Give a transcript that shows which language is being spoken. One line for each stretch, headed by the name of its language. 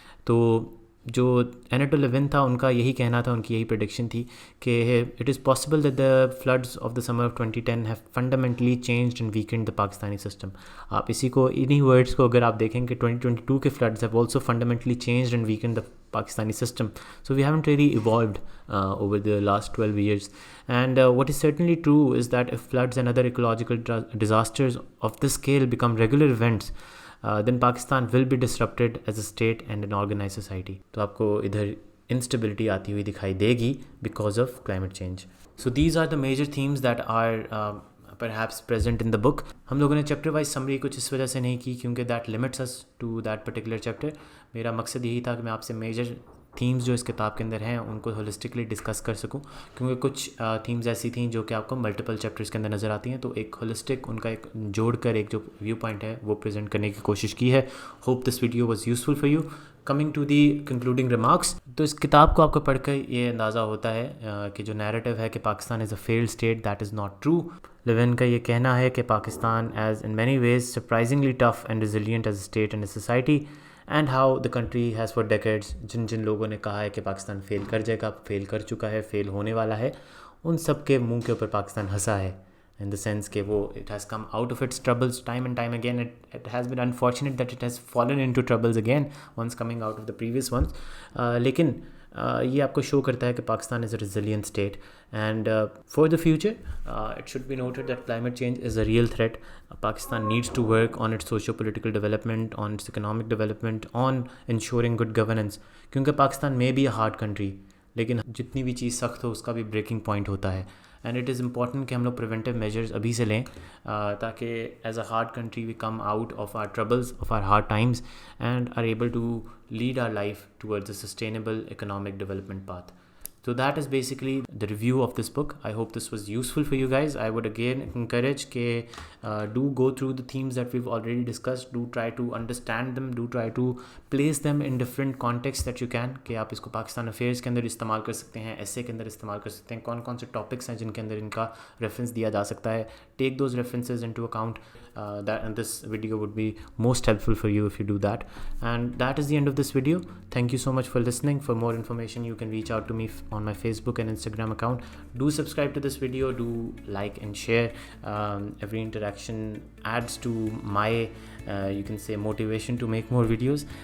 Urdu: تو جو اناٹول لیوین تھا ان کا یہی کہنا تھا, ان کی یہی پریڈکشن تھی کہ
English: It is possible that the floods of the summer of 2010 have fundamentally changed and weakened the Pakistani system.
Urdu: آپ اسی کو انہی ورڈس کو اگر آپ دیکھیں کہ 2022 کے
English: Floods have also fundamentally changed and weakened the Pakistani system. So we haven't really evolved over the last 12 years. And what is certainly true is that if floods and other ecological disasters of this scale become regular events, then Pakistan will be disrupted as a state and an organized society.
Urdu: تو آپ کو ادھر instability آتی ہوئی دکھائی دے گی
English: because of climate change. So these are the major themes that are perhaps present in the book.
Urdu: ہم لوگوں نے چیپٹر وائز سمری کچھ اس وجہ سے نہیں کی کیونکہ
English: That limits us to that particular chapter.
Urdu: میرا مقصد یہی تھا کہ میں آپ سے میجر تھیمز جو اس کتاب کے اندر ہیں ان کو ہولسٹکلی ڈسکس کر سکوں, کیونکہ کچھ تھیمز ایسی تھیں جو کہ آپ کو ملٹیپل چیپٹرز کے اندر نظر آتی ہیں. تو ایک ہولسٹک ان کا ایک جوڑ کر ایک جو ویو پوائنٹ ہے وہ پریزنٹ کرنے کی کوشش کی ہے.
English: Hope this video was useful for you. Coming to the concluding remarks,
Urdu: تو اس کتاب کو آپ کو پڑھ کر یہ اندازہ ہوتا ہے کہ جو نیریٹو ہے کہ پاکستان
English: Is a failed state, that is not true.
Urdu: لیوین کا یہ کہنا ہے کہ
English: Pakistan as in many ways surprisingly tough and resilient as a state and a society, and how the country has for decades,
Urdu: جن لوگوں نے کہا ہے کہ پاکستان فیل کر جائے گا, فیل کر چکا ہے, فیل ہونے والا ہے, ان سب کے منہ کے اوپر پاکستان ہنسا ہے.
English: in the sense
Urdu: کہ وہ
English: it has come out of its troubles time and time again. It has been unfortunate that it has fallen into troubles again once coming out of the previous ones.
Urdu: لیکن یہ آپ کو شو کرتا ہے کہ
English: Pakistan is a resilient state, and for the future it should be noted that climate change is a real threat. Pakistan needs to work on its socio-political development, on its economic development, on ensuring good governance.
Urdu: کیونکہ Pakistan
English: may be a hard country,
Urdu: لیکن جتنی بھی چیز سخت ہو اس کا بھی breaking point ہوتا ہے.
English: and it is important
Urdu: کہ ہم لوگ پریونٹیو میجرز ابھی سے لیں تاکہ
English: As a hard country we come out of our troubles, of our hard times, and are able to lead our life towards a sustainable economic development path. So that is basically the review of this book. I hope this was useful for you guys. I would again encourage ke do go through the themes that we've already discussed. Do try to understand them. Do try to place them in different contexts that you can.
Urdu: کہ آپ اس کو Pakistan affairs کے اندر استعمال کر سکتے ہیں, ایسے کے اندر استعمال کر سکتے ہیں, کون کون سے ٹاپکس ہیں جن کے اندر ان کا ریفرنس دیا جا سکتا ہے.
English: Take those references into account. This video would be most helpful for you if you do that. And that is the end of this video. Thank you so much for listening. For more information you can reach out to me on my Facebook and Instagram account. Do subscribe to this video, do like and share. Every interaction adds to my you can say motivation to make more videos.